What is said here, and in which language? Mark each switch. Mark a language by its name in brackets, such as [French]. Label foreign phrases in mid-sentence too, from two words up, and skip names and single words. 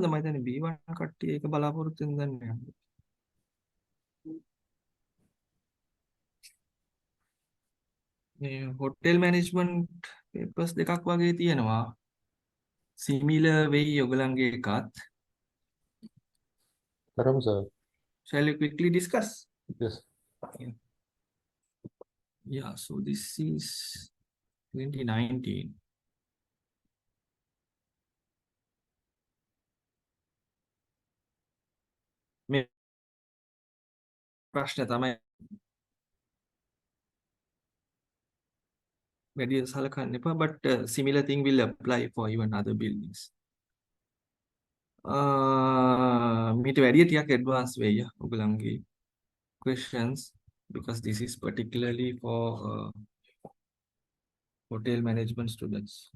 [Sinhala] මම හිතන්නේ B1 කට්ටිය ඒක බලාපොරොත්තු වෙන දන්නේ නැහැ. මේ [English] hotel management papers [Sinhala] දෙකක් වගේ තියෙනවා. similar වෙයි ඔයගලන්ගේ එකත්. කරමු සර්. [English] Shall we quickly discuss? Yes. Yeah, so this is 2019. [Sinhala] මේ ප්‍රශ්න තමයි වැඩි සලකන්න එපා, [English] but similar thing will apply for even other buildings. [Sinhala] මීට වැඩිය ටිකක් [English] advanced [Sinhala] වෙයි ඔයගලන්ගේ [English] questions because this is particularly for hotel management students.